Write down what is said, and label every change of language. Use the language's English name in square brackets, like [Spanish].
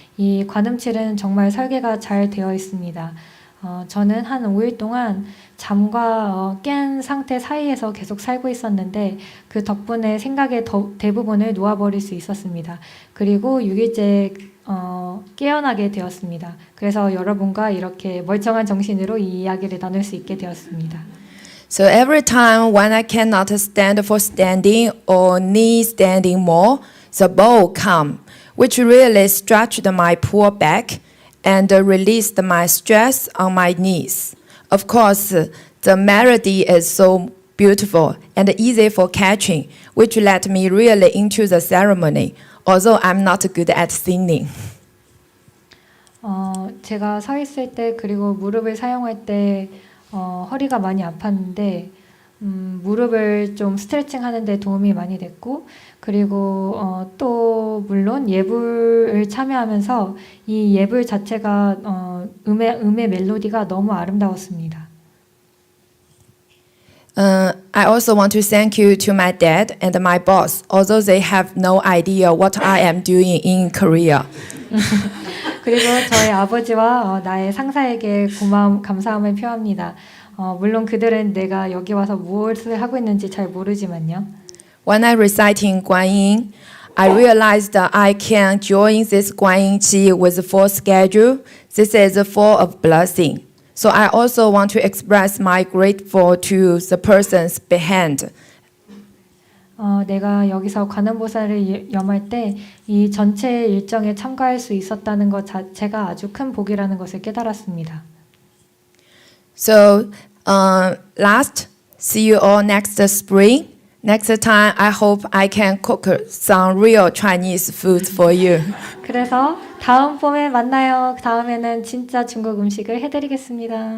[Korean] 이 관음칠은 정말 설계가 잘 되어 있습니다. 저는 한 5일 동안 잠과 깬 상태 사이에서 계속 살고 있었는데 그 덕분에 생각의 대부분을 놓아버릴 수 있었습니다. 그리고 6일째 깨어나게 되었습니다. 그래서 여러분과 이렇게 멀쩡한 정신으로 이 이야기를 나눌 수 있게 되었습니다. [English] So every time when I cannot stand for standing or need standing more, the bowl come, which really stretched my poor back and released my stress on my knees. Of course, the melody is so beautiful and easy for catching, which led me really into the ceremony, although I'm not good at singing. [Korean] 제가 서 있을 때 그리고 무릎을 사용할 때 허리가 많이 아팠는데 무릎을 좀 스트레칭 하는데 도움이 많이 됐고 그리고 또 물론 예불을 참여하면서 이 예불 자체가 음의 멜로디가 너무 아름다웠습니다. [English] I also want to thank you to my dad and my boss, although they have no idea what I am doing in Korea. [Korean] 그리고 저희 아버지와 나의 상사에게 감사함을 표합니다. 물론 그들은 내가 여기 와서 무엇을 하고 있는지 잘 모르지만요. [English] When I reciting GuanYin, I realized that I can join this GuanYin Qi with full schedule. This is full of blessing. So I also want to express my grateful to the persons behind. [Korean] 내가 여기서 관음보살을 염할 때 이 전체 일정에 참가할 수 있었다는 것 자체가 아주 큰 복이라는 것을 깨달았습니다. [English] So last, see you all next spring. Next time, I hope I can cook some real Chinese food for you. [Korean] 그래서 다음 봄에 만나요. 다음에는 진짜 중국 음식을 해드리겠습니다.